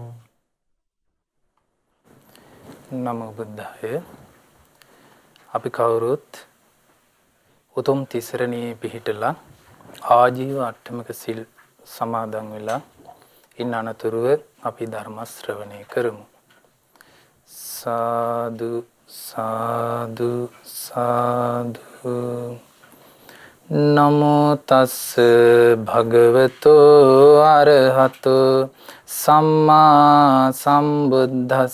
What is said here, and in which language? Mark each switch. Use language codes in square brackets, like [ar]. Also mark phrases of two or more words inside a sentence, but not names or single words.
[pi] නමෝ බුද්ධාය. [si] අපි කවුරුත් උතුම් තිසරණේ පිහිටලා [pi] ආජීව අට්ටමක [si] සිල් සමාදන් වෙලා ඉන්න අනතුරුව අපි ධර්ම ශ්‍රවණය කරමු. [pi] සාදු සාදු සාදු. නමෝ තස්ස භගවතෝ අරහතෝ සම්මා සම්බුද්දස්ස.